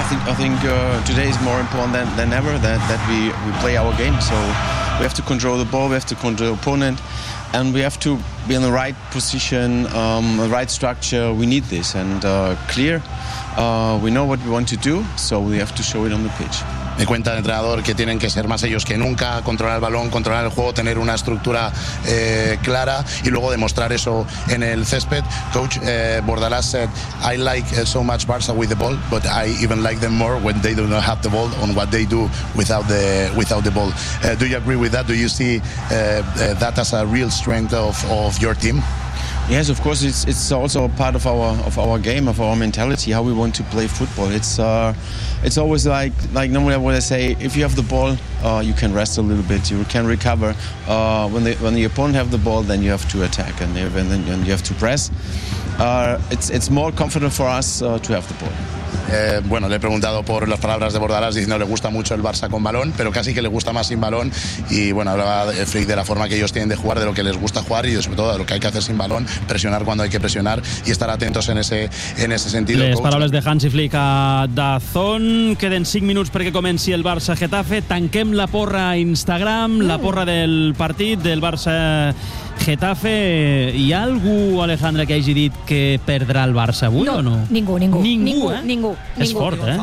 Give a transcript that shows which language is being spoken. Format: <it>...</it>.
<en>I think today is more important than ever that we play our game. So we have to control the ball, we have to control the opponent, and we have to be in the right position, the right structure. We need this, and clear. We know what we want to do, so we have to show it on the pitch.</en> <es>Me cuenta el entrenador que tienen que ser más ellos que nunca, controlar el balón, controlar el juego, tener una estructura clara y luego demostrar eso en el césped.</es> <en>Coach Bordalás said, I like so much Barça with the ball, but I even like them more when they do not have the ball on what they do without the ball. Do you agree with that? Do you see that as a real strength of your team? Yes, of course. It's also a part of our game, of our mentality, how we want to play football. It's always like normally what I say. If you have the ball, you can rest a little bit. You can recover. When the opponent have the ball, then you have to attack and then you have to press. It's more comfortable for us to have the ball.</en> <es>Bueno, le he preguntado por las palabras de Bordalás diciendo que le gusta mucho el Barça con balón, pero casi que le gusta más sin balón. Y bueno, hablaba Flick de la forma que ellos tienen de jugar, de lo que les gusta jugar y sobre todo de lo que hay que hacer sin balón, presionar cuando hay que presionar y estar atentos en ese sentido. Les palabras de Hansi Flick a Dazón.</es> <ca>Queden 5 minuts perquè comenci el Barça-Getafe. Tanquem la porra a Instagram, la porra del partit del Barça Getafe. Hi ha algú, Alejandra, que hagi dit que perdrà el Barça avui no, o no? Ningú. És fort, eh?</ca>